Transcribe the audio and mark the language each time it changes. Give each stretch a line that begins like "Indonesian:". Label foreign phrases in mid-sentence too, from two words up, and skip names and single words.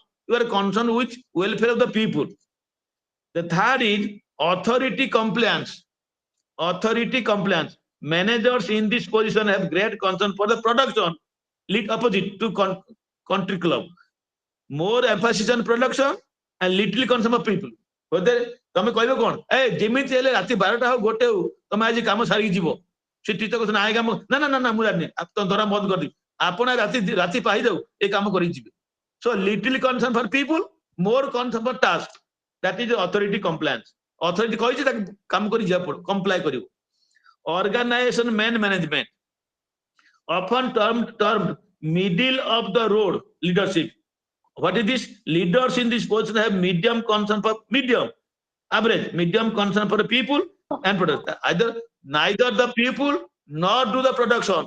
English: You are concerned with welfare of the people. The third is authority compliance. Authority compliance. Managers in this position have great concern for the production. Lead opposite to country club. More emphasis on production and little concern of people.
Odia: Whether ତମେ କହିବ କଣ ଏ ଯେମିତି ହେଲେ ରାତି 12ଟା ହଉ ଗୋଟେ ହଉ ତମେ ଆଜି କାମ ସାରିକି ଯିବ ସେ ଟିଚର କହୁଛନ୍ତି ଆଏ କାମ ନା ନା ନା ମୁଁ ଜାଣିନି ଧରା ବନ୍ଦ କରିଦେବି ଆପଣ ରାତି ପାଇଯାଉ ଏ କାମ କରିକି ଯିବେ.
English: So little concern for people, more concern for task. That is authority compliance.
Odia: Authority କହିଛି ତାକୁ କାମ କରି ଯିବାକୁ ପଡିବ, comply କରିବ.
English: Organization management, often termed middle of the road leadership. What is this? Leaders in this position have medium concern for average, medium concern for the people and product. Either neither the people nor do the production.